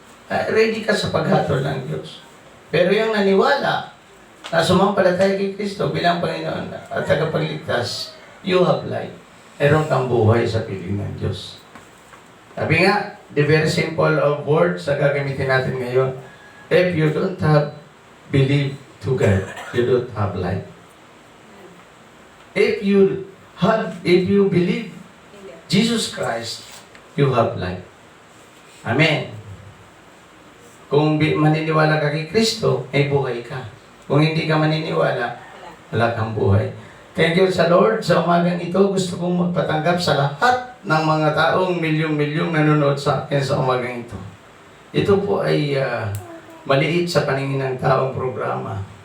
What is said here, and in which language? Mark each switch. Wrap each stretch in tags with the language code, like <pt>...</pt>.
<tl>Ready ka sa paghatol ng Diyos. Pero yung naniwala na sumampalataya kay Kristo bilang Panginoon at tagapagligtas,</tl> <en>you have life.</en> <tl>Meron kang buhay sa piling ng Diyos. Sabi nga,</tl> <en>the very simple of words</en> <tl>na gagamitin natin ngayon,</tl> <en>if you don't have belief to God, you don't have life. If you believe Jesus Christ, you have life. Amen.</en> <tl>Kung maniniwala ka kay Kristo, ay buhay ka. Kung hindi ka maniniwala, wala kang buhay. Thank you sa Lord. Sa umagang ito, gusto kong magpatanggap sa lahat ng mga taong milyong-milyong nanonood sa akin sa umagang ito. Ito po ay maliit sa paningin ng taong programa.</tl>